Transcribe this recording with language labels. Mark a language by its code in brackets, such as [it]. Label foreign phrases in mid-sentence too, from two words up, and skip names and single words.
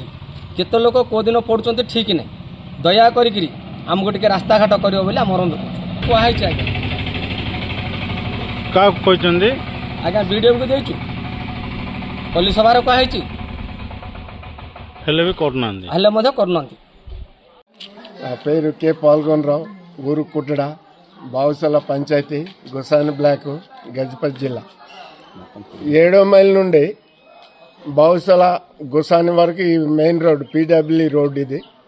[or] କେତେ ଲୋକ କେଉଁଦିନ ପଡ଼ୁଛନ୍ତି ଠିକ୍ ନାହିଁ। ଦୟା କରିକିରି ଆମକୁ ଟିକେ ରାସ୍ତାଘାଟ କରିବ ବୋଲି ଆମର କୁହାହେଇଛି। ଆଜ୍ଞା କାହାକୁ କହିଛନ୍ତି? ଆଜ୍ଞା ବିଡ଼ିଓକୁ ଦେଇଛୁ, ପଲ୍ଲୀ ସଭାରେ କୁହାହେଇଛି, ହେଲେ ବି କରୁନାହାନ୍ତି, ହେଲେ ମଧ୍ୟ କରୁନାହାନ୍ତି। [te] పేరు కే పాల్గొనరావు, ఊరు కుట్టడ, బావుసల పంచాయతీ, గోసాని బ్లాక్, గజపతి జిల్లా. 7వ మైల్ నుండి బావుసల గోసాని వరకు ఈ [en] main road, PW road [te] ఇది.